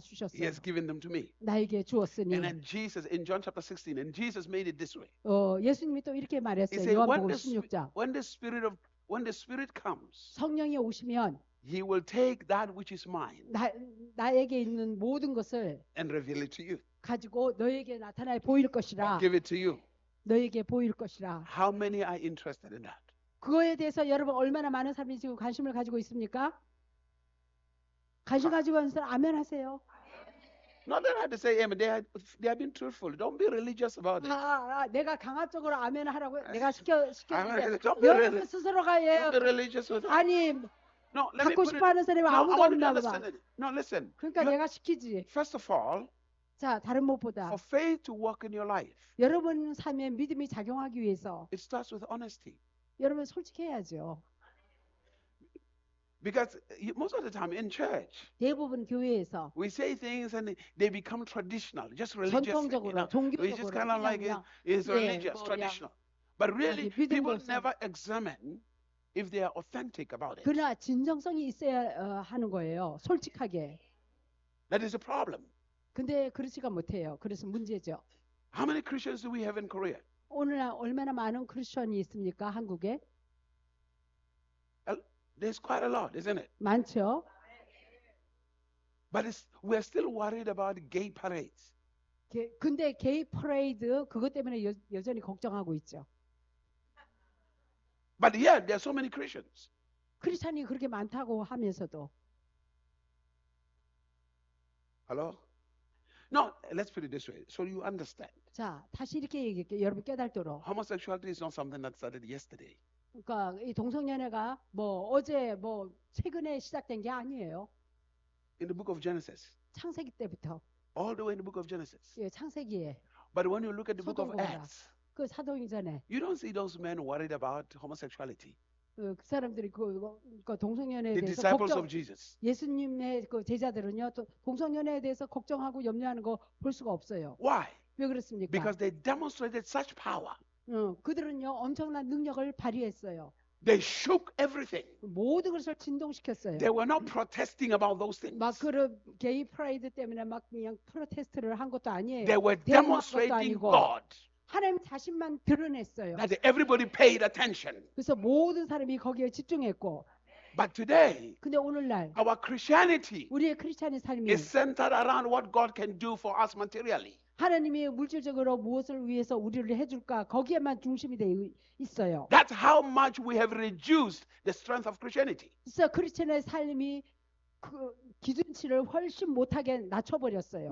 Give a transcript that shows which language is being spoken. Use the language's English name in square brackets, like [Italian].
[Korean] 주셨어요. [English] has given them to me. [Korean] 나에게 주었으니. [English] And then Jesus in John chapter 16, and Jesus made it this way. [Korean] 예수님이 또 이렇게 [English] He [Korean] 말했어요. [English] said, [Korean] 요한복음 16장. [English] when the Spirit comes, [Korean] 성령이 오시면 [English] he will take that which is mine [Korean] 나에게 있는 모든 것을 [English] and reveal it to you. [Korean] 가지고 너에게 나타나 보일 것이라. [English] Give it to you. [Korean] 너에게 보일 것이라. [English] How many are interested in that? [Korean] 그거에 대해서 여러분 얼마나 많은 사람이 지금 관심을 가지고 있습니까? 관심 가지고 있는 사람 아멘 하세요. [English] Not that I have to say amen. They have been truthful. Don't be religious about it. [Korean] 내가 강압적으로 아멘 하라고 내가 시켰는데 [English] Don't be [Korean] 여러분 스스로가 [English] Don't be religious with it. [Korean] 아니 [English] No, let me [Korean] 갖고 [English] put it. [Korean] 싶어 하는 사람이 [English] No, I [Korean] 아무도 [English] want you to [Korean] 없나 봐. [English] understand it. No, listen. [Korean] 그러니까 내가 시키지. [English] First of all, [Korean] 자, 다른 무엇보다 [English] for faith to work in your life, [Korean] 여러분 삶에 믿음이 작용하기 위해서 [English] it starts with honesty. [Korean] 여러분 솔직해야죠. [English] Because most of the time in church, [Korean] 대부분 교회에서 [English] we say things and they become traditional, just religious. [Korean] 전통적으로 [English] We just [Korean] 종교적으로 [English] kind of [Korean] 그냥 [English] like it's [Korean] 예, [English] religious, [Korean] 뭐 그냥 [English] traditional. But really, [Korean] 자기 [English] people [Korean] 믿음으로서 [English] never examine if they are authentic about it. [Korean] 그러나 진정성이 있어야 하는 거예요. 솔직하게. [English] That is a problem. [Korean] 근데 그렇지가 못해요. 그래서 문제죠. [English] How many Christians do we have in Korea? [Korean] 오늘날 얼마나 많은 크리스천이 있습니까? 한국에? [English] There's quite a lot, isn't it? [Korean] 많죠. [English] But we're still worried about gay parades. [Korean] 근데 게이 퍼레이드 그것 때문에 여전히 걱정하고 있죠. [English] But yet, there are so many Christians. [Korean] 크리스찬이 그렇게 많다고 하면서도. [English] Hello? No, let's put it this way, so you understand. [Korean] 자, 다시 이렇게 얘기할게요. 여러분 깨달도록. [English] Homosexuality is not something that started yesterday. [Korean] 그러니까 이 동성연애가 뭐 어제 뭐 최근에 시작된 게 아니에요. [English] In the book of Genesis, [Korean] 창세기 때부터. [English] all the way in the book of Genesis. [Korean] 예, 창세기에. [English] But when you look at the book of [Korean] 소돔 고모라. [English] Acts, [Korean] 그 사도행전에 [English] you don't see those men worried about homosexuality. [Korean] 그 사람들이 그 동성연애에 [English] The [Korean] 대해서 [English] disciples [Korean] 걱정. [English] of Jesus. [Korean] 예수님의 그 제자들은요, 또 동성연애에 대해서 걱정하고 염려하는 거 볼 수가 없어요. [English] Why? [Korean] 왜 그렇습니까? [English] Because they demonstrated such power. [Korean] 그들은요 엄청난 능력을 발휘했어요. [English] They shook everything. [Korean] 모든 것을 진동시켰어요. [English] They were not protesting about those things. [Korean] 막 그런 게이 프라이드 때문에 막 그냥 프로테스트를 한 것도 아니에요. [English] They were [Korean] 대응한 것도 [English] demonstrating [Korean] 아니고 [English] God. [Korean] 하나님 자신만 드러냈어요. [English] That everybody paid attention. [Korean] 그래서 모든 사람이 거기에 집중했고. [English] But today, [Korean] 근데 오늘날 [English] our Christianity [Korean] 우리의 크리스찬의 삶이 [English] is centered around what God can do for us materially. [Korean] 하나님이 물질적으로 무엇을 위해서 우리를 해줄까 거기에만 중심이 돼 있어요. [English] That's how much we have reduced the strength of Christianity. [Korean] 그래서 크리스찬의 삶이 그 기준치를 훨씬 못하게 낮춰버렸어요.